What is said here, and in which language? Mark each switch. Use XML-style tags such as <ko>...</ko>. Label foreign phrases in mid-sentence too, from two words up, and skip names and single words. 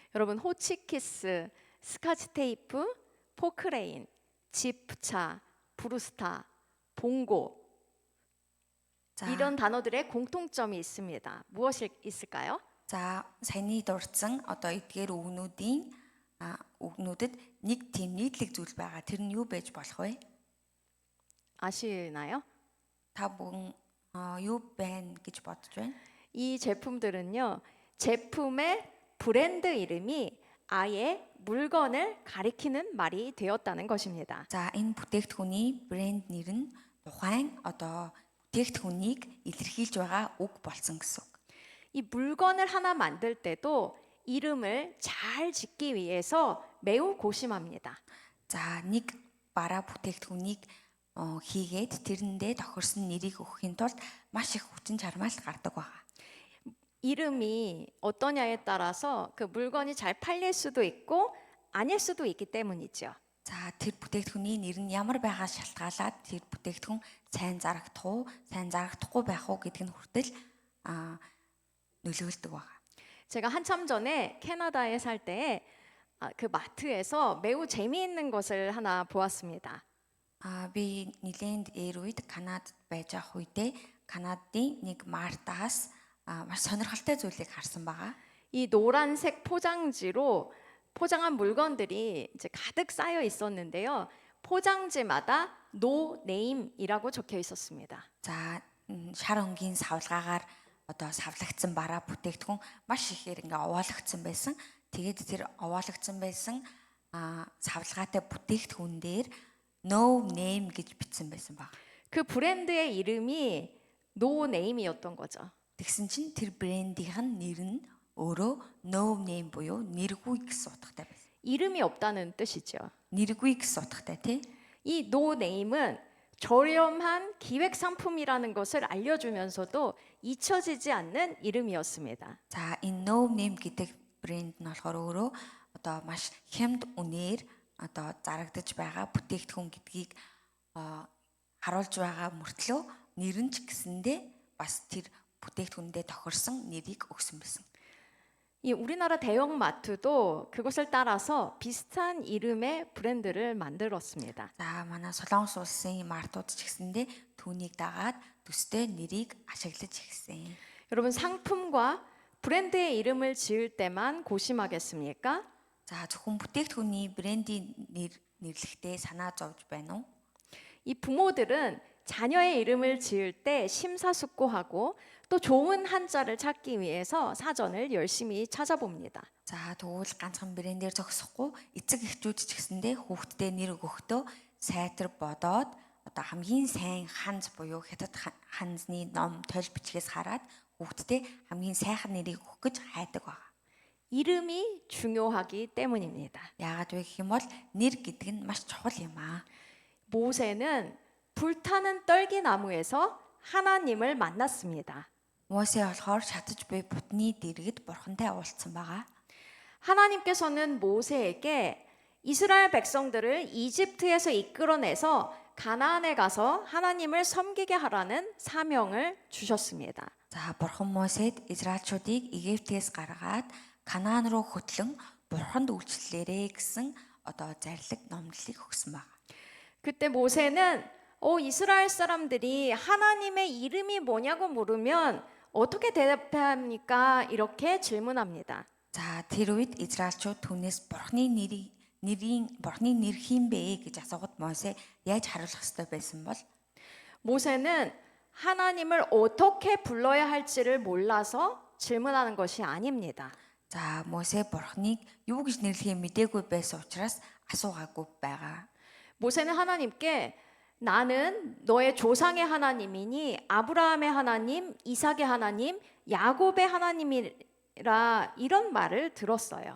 <ko>여러분 호치키스, 스카치 테이프, 포크레인, 지프차, 브루스타, 봉고</ko> <mn>За</mn> <ko>이런 단어들의 공통점이 있습니다. 무엇이 있을까요?</ko> <mn>за саяны дурдсан одоо эдгээр үгнүүдийн үгнүүдэд нэг тийм нийтлэг зүйл байгаа. Тэр нь юу байж болох вэ?</mn> <ko>아시나요?</ko> <mn>Та бүгэн юу байна гэж бодож байна?</mn> <ko>이 제품들은요, 제품의 브랜드 이름이 아예 물건을 가리키는 말이 되었다는 것입니다.</ko> <mn>За энэ бүтээгдэхүүний брэнд нэр нь тухайн одоо бүтээгдэхүүнийг илэрхийлж байгаа үг болсон гэсэн үг.</mn> <ko>이 물건을 하나 만들 때도 이름을 잘 짓기 위해서 매우 고심합니다.</ko> <mn>За нэг бараа бүтээгдэхүүнийг хийгээд тэрэндээ тохирсон нэрийг өгөхийн тулд маш их хүчин чармайл гардаг байгаа.</mn> <ko>이름이 어떠냐에 따라서 그 물건이 잘 팔릴 수도 있고 아닐 수도 있기 때문이죠.</ko> <mn>За тэр бүтээгдэхүүний нэр нь ямар байгаа шалтгаалаад тэр бүтээгдэхүүн сайн зарагдах уу, сайн зарагдахгүй байх уу гэдг нь хүртэл нөлөөлдөг байгаа.</mn> <ko>제가 한참 전에 캐나다에 살 때 그 마트에서 매우 재미있는 것을 하나 보았습니다.</ko> <mn>Би нэлээд ээр үед Канадад байж ах үедээ Канадын нэг мартаас маш сонирхолтой зүйлийг харсан байгаа.</mn> <ko>이 노란색 포장지로 포장한 물건들이 이제 가득 쌓여 있었는데요. 포장지마다 No Name이라고 적혀 있었습니다.</ko> <mn>За шар өнгийн савлгаагаар одоо савлагдсан бараа бүтээгдэхүүн маш ихээр ингээ овоолгдсон байсан. Тэгээд тэр овоолгдсон байсан савлгаатай бүтээгдэхүүн дээр No Name гэж бичсэн байсан баг.</mn> <ko>그 브랜드의 이름이 No Name이었던 거죠.</ko> <mn>Тэгсэн чинь тэр брендийнх нь нэр нь өөрөө No Name буюу нэргүй гэсэн утгатай байсан.</mn> <ko>이름이 없다는 뜻이죠.</ko> <mn>нэргүй гэсэн утгатай тий.</mn> <ko>이 No Name은 저렴한 기획 상품이라는 것을 알려주면서도 잊혀지지 않는 이름이었습니다.</ko> <mn>За энэ No Name гэдэг брэнд нь болохоор өөрөө одоо маш хямд үнээр одоо зарагдаж байгаа бүтээгдэхүүн гэдгийг харуулж байгаа мөртлөө нэр нь ч гэсэндээ бас тэр бүтээгдэхүүндээ тохирсон нэрийг өгсөн байсан.</mn> <ko>이 우리나라 대형 마트도 그것을 따라서 비슷한 이름의 브랜드를 만들었습니다.</ko> <mn>За манай Солонгос улсын мартууд ч гэсэндээ түүнийг дагаад төстэй нэрийг ашиглаж ирсэн.</mn> <ko>여러분 상품과 브랜드의 이름을 지을 때만 고심하겠습니까?</ko> <mn>За зөвхөн бүтээгдэхүүний брендийн нэрлэхдээ санаа зовж байна уу?</mn> <ko>이 부모들은 자녀의 이름을 지을 때 심사숙고하고 또 좋은 한자를 찾기 위해서 사전을 열심히 찾아봅니다.</ko> <mn>За тэгвэл ганцхан брендээр зогсохгүй эцэг эхчүүд ч гэсэндээ хүүхдтэй нэр өгөхдөө сайтар бодоод одоо хамгийн сайн ханз буюу хятад ханзны ном тойл бичгээс хараад хүүхдтэй хамгийн сайхан нэрийг өгөх гэж хайдаг байна.</mn> <ko>이름이 중요하기 때문입니다.</ko> <mn>Яагаад вэ гэх юм бол нэр гэдэг нь маш чухал юм аа.</mn> <ko>모세는 불타는 떨기나무에서 하나님을 만났습니다.</ko> <mn>Мосе болохоор шатаж буй бутны дэргэд бурхантай уулзсан байгаа.</mn> <ko>하나님께서는 모세에게 이스라엘 백성들을 이집트에서 이끌어내서 가나안에 가서 하나님을 섬기게 하라는 사명을 주셨습니다.</ko> <mn>За бурхан Мосед Израильчуудыг Египтээс гаргаад Канаан руу хөтлөн бурханд үйлчлэлээрэ гэсэн одоо зарлиг номлолыг өгсөн байна.</mn> <ko>그때 모세는 이스라엘 사람들이 하나님의 이름이 뭐냐고 물으면 어떻게 대답합니까? 이렇게 질문합니다.</ko> <mn>За тэр үед Израильчууд түүнээс бурхны нэр хин бэ гэж асуугаад Мосе яаж хариулах ёстой байсан бол</mn> <ko>모세는 하나님을 어떻게 불러야 할지를 몰라서 질문하는 것이 아닙니다.</ko> <mn>За Мосе бурхныг юу гэж нэрлэхээ мэдээгүй байсан учраас асуугаагүй байгаа.</mn> <ko>모세는 하나님께 나는 너의 조상의 하나님이니 아브라함의 하나님, 이삭의 하나님, 야곱의 하나님이라 이런 말을 들었어요.</ko>